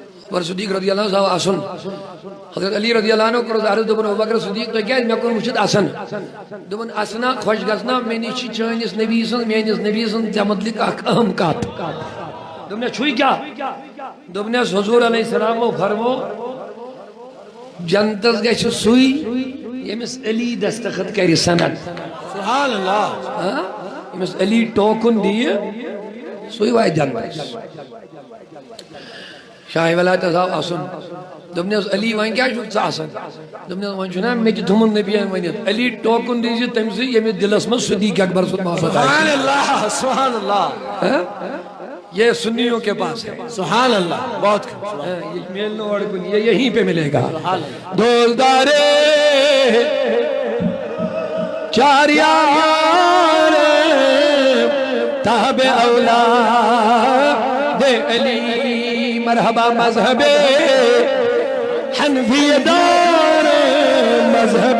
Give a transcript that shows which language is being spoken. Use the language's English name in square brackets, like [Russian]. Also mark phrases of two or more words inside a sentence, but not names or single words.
[Kashmiri] اور صدیق [Arabic] رضی اللہ عنہ [Kashmiri] آسن حضرت علی [Arabic] رضی اللہ عنہ [Kashmiri] کو عرض دبن ابوبکر صدیق تو کیا میں کون وچھت آسن دبن آسنا خوش گژھنا میں نش چٲنِس نبی سٕنٛز میٲنِس نبی سٕنٛز ژےٚ متعلق اکھ اہم کتھ دوٚپنس چھُے کیٛاہ دوٚپنس حضور [Arabic] علیہ السلامو [Kashmiri] فرمو جنتس گژھِ سُے ییٚمِس علی دستخط کرِ سند [Arabic] سبحان اللہ [Kashmiri] ییٚمِس علی ٹوکُن دِیہِ سُے واتہِ جنتس شاہ ولایت آو آسن دوٚپنس علی وۄنۍ کیٛاہ چھُکھ ژٕ آسان دوٚپنس وۄنۍ چھُنا مےٚ تہِ تھوٚمُت نبیَن ؤنِتھ علی ٹوکُن دیٖزِ تٔمسٕے ییٚمِس دِلس منٛز صدیق اکبر سُنٛد محبت [Arabic] سبحان اللہ سبحان اللہ [Urdu] یہ سنیوں کے پاس ہے [Arabic] سبحان اللہ بہت [Urdu] یہ ملنے اور یہ یہیں پہ ملے گا دولدارے چار یار تابع اولاد علی مرحبا مذہب حنفی دار مذہب